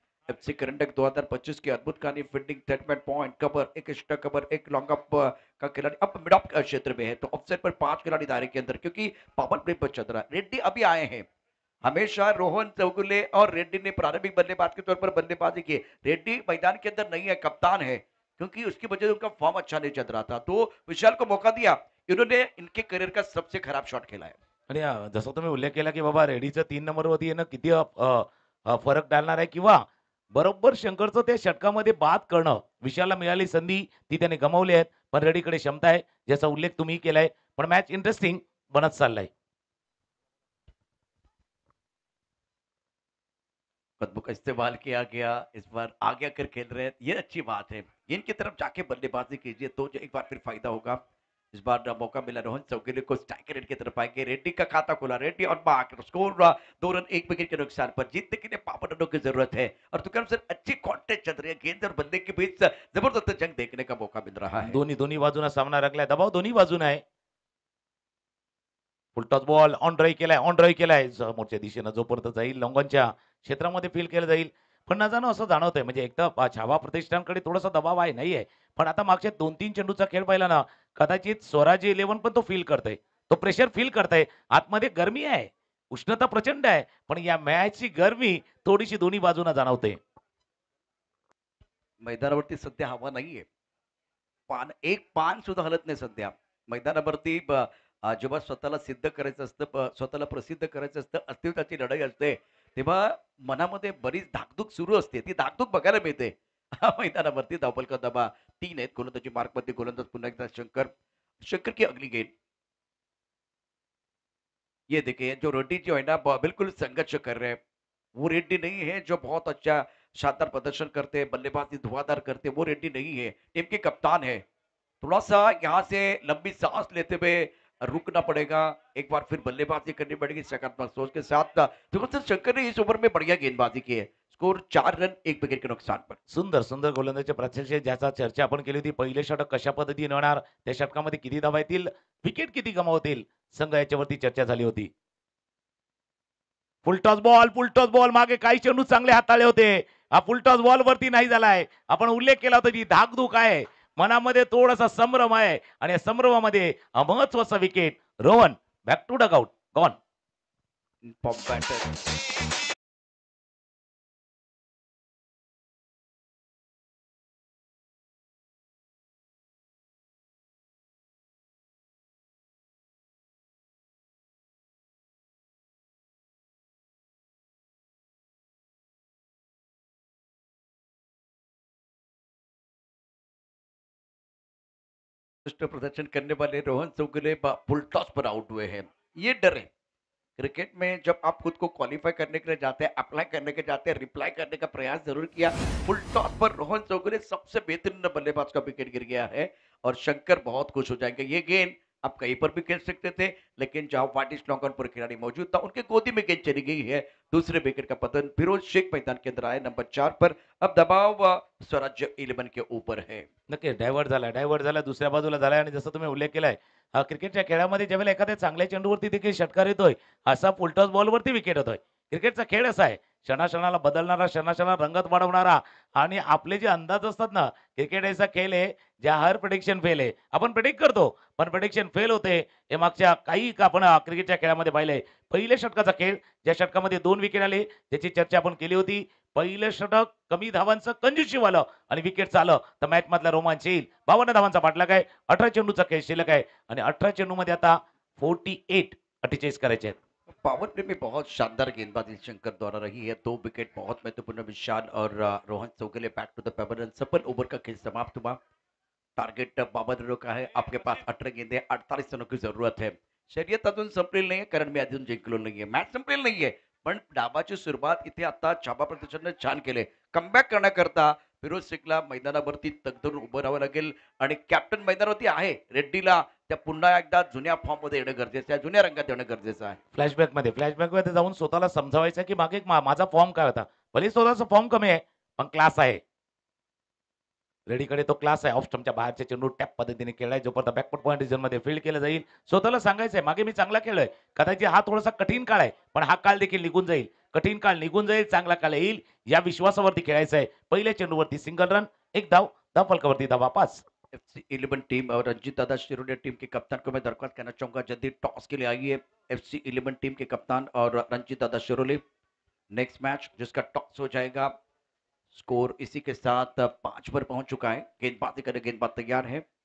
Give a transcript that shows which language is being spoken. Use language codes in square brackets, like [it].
[hi] FC करंडक 2025 की अद्भुत कहानी फील्डिंग, सेटमेंट, पॉइंट कवर, एक एक्स्ट्रा कवर, एक लॉन्ग अप का खिलाड़ी अब मिड ऑफ क्षेत्र में है, तो ऑफसाइड पर 5 खिलाड़ी दायरे के अंदर क्योंकि पावर प्ले पर चल रहा है। रेड्डी अभी आए हैं। हमेशा रोहन चौगुले और रेड्डी ने प्रारंभिक बल्लेबाज के तौर पर बल्लेबाजी की। रेड्डी मैदान के अंदर नहीं है, कप्तान है, क्योंकि उसकी वजह से उनका फॉर्म अच्छा नहीं चल रहा था। तो विशाल को मौका दिया। इन्होंने इनके करियर का सबसे खराब शॉट खेला है। [mr] आणि जसं तुम्ही उल्लेख केला, की बाबा रेडीचं 3 नंबरवरती येणं किती फरक डालणार आहे किंवा बरोबर शंकरचं त्या षटकामध्ये बाद करणं. विशालला मिळाली संधी ती त्याने गमावली आहे. पण रेडीकडे क्षमता आहे, ज्याचा उल्लेख तुम्ही केलाय. पण मॅच इंटरेस्टिंग बनत चाललाय. [hi] कदमों का इस्तेमाल किया गया, इस बार आगे आकर खेल रहे हैं, ये अच्छी बात है। इनकी तरफ जाके बल्लेबाजी कीजिए तो जो एक बार फिर फायदा होगा। इस बार मौका मिला रोहन चौगुले को, स्ट्राइकर रेड की तरफ आएंगे। रेड्डी का खाता खुला, रेड्डी और बाक स्कोर 2 रन 1 विकेट के नुकसान पर। जीतने के लिए 5 रनों की जरूरत है और तुकरम सर अच्छी कॉन्टेस्ट चल रही है। गेंद और बल्ले के बीच जबरदस्त जंग देखने का मौका मिल रहा है। [mr] दोन्ही दोन्ही बाजूने सामना रंगलाय. दबाव दोन्ही बाजूने आहे. फुलटॉस बॉल ऑन ड्राईव्ह केलाय, ऑन ड्राईव्ह केलाय. समोरच्या दिशेनं जोपर्यंत जाईल लॉंगॉनच्या क्षेत्रामध्ये फील केलं जाईल. पण न जाणं असं जाणवतंय म्हणजे एकदा छावा प्रतिष्ठानकडे थोडासा दबाव आहे, नाहीये. पण आता मागच्या 2-3 चेंडूचा खेळ पाहिला ना, कदाचित स्वराज्य 11 पण तो फील करतंय. तो प्रेशर फील करतंय. आतमध्ये गरमी आहे, उष्णता प्रचंड आहे. पण या मॅचची गरमी थोडीशी दोन्ही बाजूंना जाणवते. मैदानावरती सध्या हवा नाहीये. एक पान सुद्धा हलत नाही सध्या. मैदानावरती जेव्हा स्वतःला सिद्ध करायचं असतं, स्वतःला प्रसिद्ध करायचं असतं, अस्तित्वाची लढाई असते, तेव्हा मनामध्ये बरीच धाकधूक सुरू असते. ती धाकधूक बघायला मिळते. मैदानावरती धावफलका दबा 3 आहेत. गोलंदाजी मार्कमध्ये गोलंदाज पुन्हा एकदा शंकर. [hi] शंकर की अगली गेंद. ये देखिए जो रेड्डी जो है ना बिल्कुल संघर्ष कर रहे हैं। वो रेड्डी नहीं है जो बहुत अच्छा शानदार प्रदर्शन करते हैं, बल्लेबाजी धुआंधार करते हैं, वो रेड्डी नहीं है। टीम के कप्तान है। थोड़ा-सा यहाँ से लंबी सांस लेते हुए रुकना पड़ेगा। एक बार फिर बल्लेबाजी करनी पड़ेगी सकारात्मक सोच के साथ। सुदर्शन शंकर ने इस ओवर में बढ़िया गेंदबाजी की है। स्कोर 4 रन 1 विकेट के नुकसान पर। [mr] सुंदर, सुंदर गोलंदाजीचे प्रत्यक्ष ज्याचा चर्चा आपण केली होती. पहिले षटक कशा पद्धतीने होणार, त्या षटकामध्ये किती धावा येतील, विकेट किती गमावतील, संघ याच्यावरती चर्चा झाली होती. फुलटॉस बॉल मागे काही चेंडू चांगले हाताळले होते. हा फुलटॉस बॉल वरती नाही झालाय. आपण उल्लेख केला होता जी धाकधूक आहे, मनामध्ये थोडासा संभ्रम आहे आणि या संभ्रमामध्ये हा महत्वाचा wicket. [en] Rohan back to dugout gone. [hi] Pop batter उत्कृष्ट प्रदर्शन करने वाले रोहन चौगुले फुल टॉस पर आउट हुए हैं। ये डर है क्रिकेट में जब आप खुद को क्वालिफाई करने के लिए जाते हैं, अप्लाई करने के जाते हैं, रिप्लाई करने का प्रयास जरूर किया। फुल टॉस पर रोहन चौगुले सबसे बेहतरीन बल्लेबाज का विकेट गिर गया है और शंकर बहुत खुश हो जाएंगे। ये गेंद आप कहीं पर भी खेल सकते थे, लेकिन जहां वाटिस लॉन्गन पर खिलाड़ी मौजूद था उनके गोदी में गेंद चली गई है। दूसरे विकेट का पतन। फिरोज शेख मैदान के अंदर आए नंबर 4 पर। अब दबाव स्वराज्य 11 के ऊपर है। [mr] नक्कीच डायव्हर्ट झाला दुसऱ्या बाजूला झालाय आणि जसं तुम्ही उल्लेख केलाय क्रिकेटच्या खेळामध्ये ज्यावेळेला एखाद्या चांगल्या चेंडूवरती देखील षटकार येतोय, असा फुलटॉस बॉलवरती विकेट होतोय. क्रिकेटचा खेळ असा आहे, क्षणाक्षणाला बदलणारा, क्षणाक्षणाला रंगत वाढवणारा आणि आपले जे अंदाज असतात ना, क्रिकेट ऐसा खेळ आहे, ज्या हर प्रेडिक्शन फेल आहे. आपण प्रेडिक्ट करतो, पण प्रेडिक्शन फेल होते. हे मागच्या काही का आपण क्रिकेटच्या खेळामध्ये पाहिलंय. पहिल्या षटकाचा खेळ, ज्या षटकामध्ये 2 विकेट आले, ज्याची चर्चा आपण केली होती. पहिलं षटक कमी धावांचं कंजूसिव्ह आलं आणि विकेटचं आलं, तर मॅचमधला रोमांच येईल. 52 धावांचा पाठलाग आहे. 18 चेंडूचा खेळ शिल्लक आहे आणि 18 चेंडूमध्ये आता 48 करायचे आहेत. [hi] पावर प्ले में बहुत शानदार गेंदबाजी शंकर द्वारा रही है। 2 विकेट बहुत महत्वपूर्ण। विशाल और Rohan Chougule back to the paper run. सफल ओवर का खेल समाप्त हुआ। टार्गेट 52 रनों का है। आपके पास 18 गेंदे 48 रनों की जरूरत है। [mr] शर्यत अजून संपलेली नाहीये, कारण मी अजून जिंकलो नाहीये, मॅच संपलेली नाहीये, पण डावाची सुरुवात इथे आता छापा प्रदर्शनने छान केले। कमबॅक करण्याकरता फिरोज शेखला मैदानावरती तगधरून उभं राहावं लागेल आणि कॅप्टन मैदानावरती आहे। रेड्डीला त्या पुन्हा एकदा जुन्या फॉर्म मध्ये येणं गरजेचं आहे, जुन्या रंगात येणं गरजेचं आहे। फ्लॅशबॅकमध्ये जाऊन स्वतःला समजावायचं की मागे माझा फॉर्म काय होता. भले स्वतःचा फॉर्म कमी आहे, पण क्लास आहे. रेडीकडे तो क्लास आहे. ऑफ स्टंपच्या बाहेरचे चेंडू टॅप पद्धतीने खेळलाय. जोपर्यंत बॅकफूट पॉइंट रिजनमध्ये फील्ड केलं जाईल. स्वतःला सांगायचंय, मागे मी चांगला खेळलोय. कदाचित हा थोडासा कठीण काळ आहे, पण हा काळ देखील निघून जाईल. कठीण काळ निघून जाईल, चांगला काळ येईल. या विश्वासावरती खेळायचं आहे. पहिल्या चेंडूवरती सिंगल रन, 1 धाव, धावफलकावरती धावा 5. [hi] एफसी 11 टीम और रंजीत दादा शिरोडिया टीम के कप्तान को मैं दरख्वास्त करना चाहूंगा, जल्दी टॉस के लिए आइए। एफसी 11 टीम के कप्तान और रंजीत दादा शिरोले। नेक्स्ट मैच जिसका टॉस हो जाएगा। स्कोर इसी के साथ 5 पर पहुंच चुका है। गेंदबाजी करने गेंदबाज तैयार है।